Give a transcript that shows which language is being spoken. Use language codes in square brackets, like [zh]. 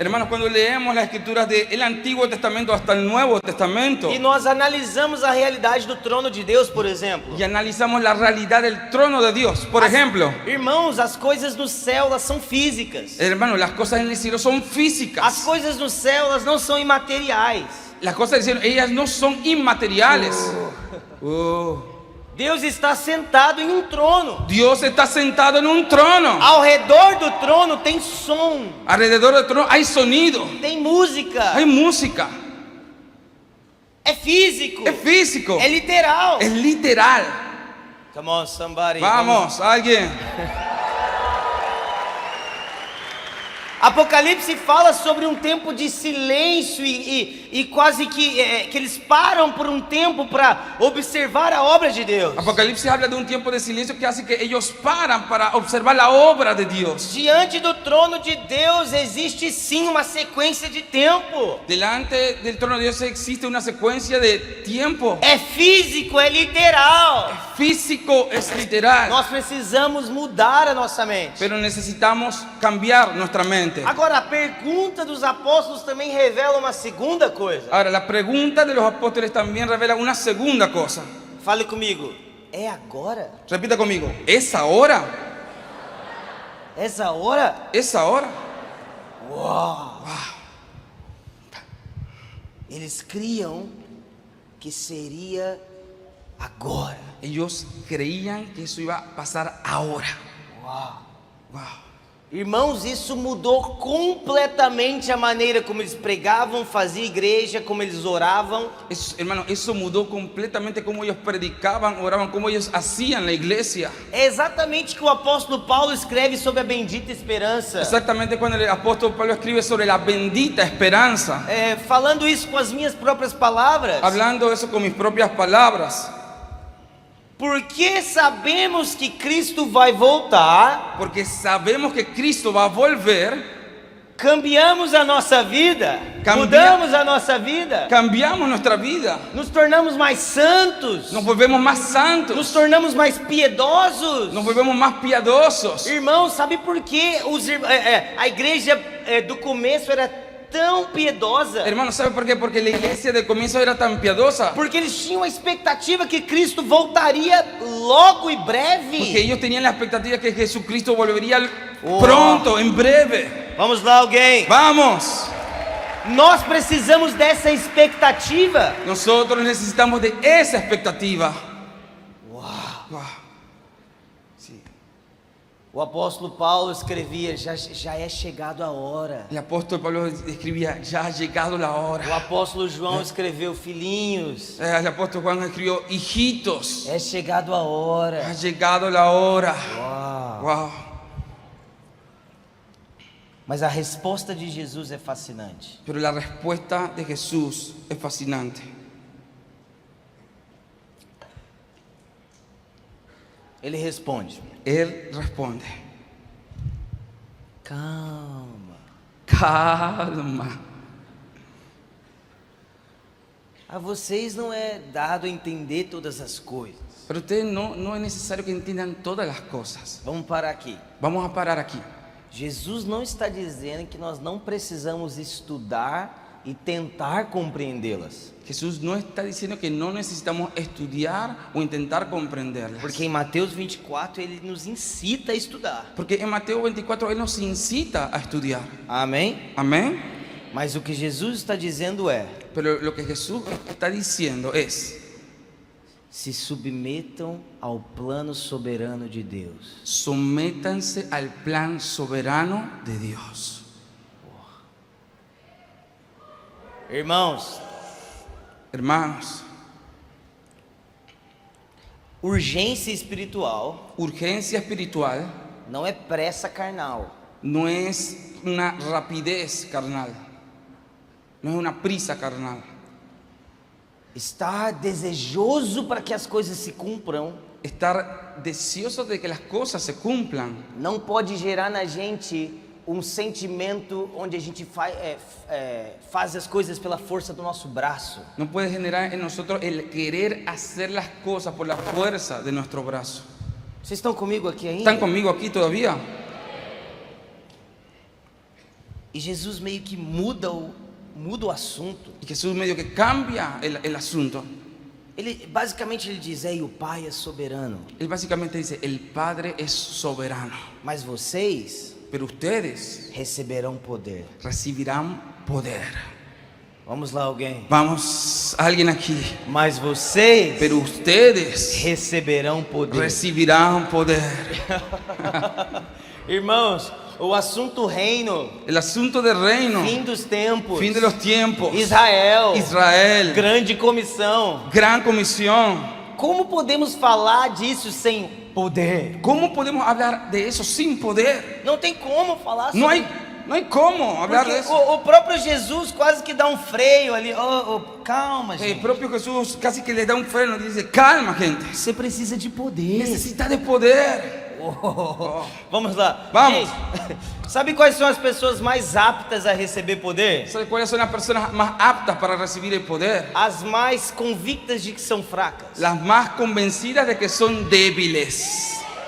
[es] Hermanos, cuando leemos las escrituras del Antiguo Testamento hasta el Nuevo Testamento [pt] e nós analisamos a realidade do trono de Deus, por exemplo, [es] y analizamos la realidad del trono de Dios, por ejemplo, [pt] irmãos, as coisas no céu, elas são físicas. [es] hermanos, las cosas en el cielo son [pt] As [es] físicas. [pt] coisas no céu, elas não são imateriais. [es] Las cosas del cielo, ellas no son inmateriales. [pt] Deus está sentado em um trono. [es] Dios está sentado en un trono. [pt] Ao redor do trono tem som, [es] Alrededor del trono hay sonido, [pt] tem música. [es] hay música. [pt] É físico. [es] Es físico. [pt] É literal. [es] Es literal. [en] Come on, somebody. [es] Vamos, alguien. [pt] Apocalipse fala sobre um tempo de silêncio e quase que eles param por um tempo para observar a obra de Deus. [es] Apocalipsis habla de un tiempo de silencio que hace que ellos paran para observar la obra de Dios. [pt] Diante do trono de Deus existe sim uma sequência de tempo. [es] Delante del trono de Dios existe una secuencia de tiempo. [pt] É físico, é literal. [es] Físico, es literal. [pt] Nós precisamos mudar a nossa mente. [es] Pero necesitamos cambiar nuestra mente. [pt] Agora, a pergunta dos apóstolos também revela uma segunda coisa. [es] Ahora, la pregunta de los apóstoles también revela una segunda cosa. [pt] Fale comigo. É agora? [es] Repita conmigo. ¿Es ahora? [pt] Essa hora? [es] ¿Es ahora? Uau! [pt] Eles criam que seria agora. [es] Ellos creían que eso iba a pasar ahora. Uau! Wow. [pt] Irmãos, isso mudou completamente a maneira como eles pregavam, faziam igreja, como eles oravam. [es] Hermano, eso mudó completamente cómo ellos predicaban, oraban, cómo ellos hacían la iglesia. [pt] É exatamente o que o apóstolo Paulo escreve sobre a bendita esperança. [es] Exactamente cuando el apóstol Pablo escribe sobre la bendita esperanza. [pt] Falando isso com as minhas próprias palavras. [es] Hablando eso con mis propias palabras. [pt] Porque sabemos que Cristo vai voltar. [es] Porque sabemos que Cristo va a volver. [pt] Cambiamos a nossa vida. Mudamos a nossa vida. [es] Cambiamos nuestra vida. [pt] Nos tornamos mais santos. [es] Nos volvemos más santos. [pt] Nos tornamos mais piedosos. [es] Nos volvemos más piadosos. [pt] Irmãos, sabe por que a igreja do começo era tão piedosa? [es] Hermano, ¿sabe por qué? Porque la iglesia de comienzo era tan piadosa. [pt] Porque eles tinham a expectativa que Cristo voltaria logo e breve. [es] Porque ellos tenían la expectativa que Jesucristo volvería pronto, en breve. [pt] Vamos lá, alguém. [es] Vamos. [pt] Nós precisamos dessa expectativa. [es] Nosotros necesitamos de esa expectativa. Wow. Sí. [pt] O apóstolo Paulo escrevia: já é chegado a hora. [es] El apóstol Pablo escribía: ya ha llegado la [pt] O [es] hora. [pt] apóstolo João escreveu: filhinhos, [es] El apóstol Juan escribió: hijitos, [pt] é chegado a hora. [es] ha llegado la hora. Uau. Wow. [pt] Mas a resposta de Jesus é fascinante. [es] Pero la respuesta de Jesús es fascinante. [pt] Ele responde: [es] Él responde: [pt] calma. [es] calma. [pt] A vocês não é dado entender todas as coisas. [es] Pero ustedes no es necesario que entiendan todas las cosas. [pt] Vamos parar aqui. [es] Vamos a parar aquí. [pt] Jesus não está dizendo que nós não precisamos estudar e tentar compreendê-las. [es] Jesús no está diciendo que no necesitamos estudiar o intentar comprenderlas. [pt] Porque em Mateus 24 ele nos incita a estudar. [es] Porque en Mateo 24 Él nos incita a estudiar. [pt] Amém? [es] Amén. [pt] Mas o que Jesus está dizendo é: [es] Pero lo que Jesús está diciendo es: [pt] se submetam ao plano soberano de Deus. [es] sométanse al plan soberano de Dios. [pt] Irmãos, [es] Hermanos, [pt] urgência espiritual [es] urgencia espiritual [pt] não é pressa carnal. [es] no es una rapidez carnal, no es una prisa carnal. [pt] Estar desejoso para que as coisas se cumpram [es] Estar deseoso de que las cosas se cumplan [pt] não pode gerar na gente um sentimento onde a gente faz as coisas pela força do nosso braço. [es] no puede generar en nosotros el querer hacer las cosas por la fuerza de nuestro brazo. [pt] Vocês estão comigo aqui ainda? [es] ¿Están conmigo aquí todavía? [pt] E Jesus meio que muda o assunto. [es] Y Jesús medio que cambia el asunto. [pt] Basicamente ele diz: o Pai é soberano, [es] Él básicamente dice: el Padre es soberano, [pt] mas vocês [es] pero ustedes [pt] receberão poder. [es] recibirán poder. [pt] Vamos lá, alguém. [es] Vamos, alguien aquí. [pt] Mas vocês [es] Pero ustedes [pt] receberão poder. [es] recibirán poder. [pt] Irmãos, O assunto reino, [es] el asunto del reino, [pt] fim dos tempos, [es] fin de los tiempos, [pt] Israel, [es] Israel, [pt] grande comissão. [es] gran comisión. [pt] Como podemos falar disso sem poder? [es] ¿Cómo podemos hablar de eso sin poder? [pt] Não tem como falar sobre [es] No hay cómo hablar [pt] Porque [es] de eso. [pt] o próprio Jesus quase que dá um freio ali. Calma, [es] El [pt] gente. [es] propio Jesús casi que le da un freno y dice, calma gente, [pt] Você precisa de poder. [es] necesita de poder. [pt] Vamos lá. [es] Vamos. [pt] Gente, sabe quais são as pessoas mais aptas a receber poder? [es] ¿Sabe cuáles son las personas más aptas para recibir el poder? [pt] As mais convictas de que são fracas. [es] Las más convencidas de que son débiles.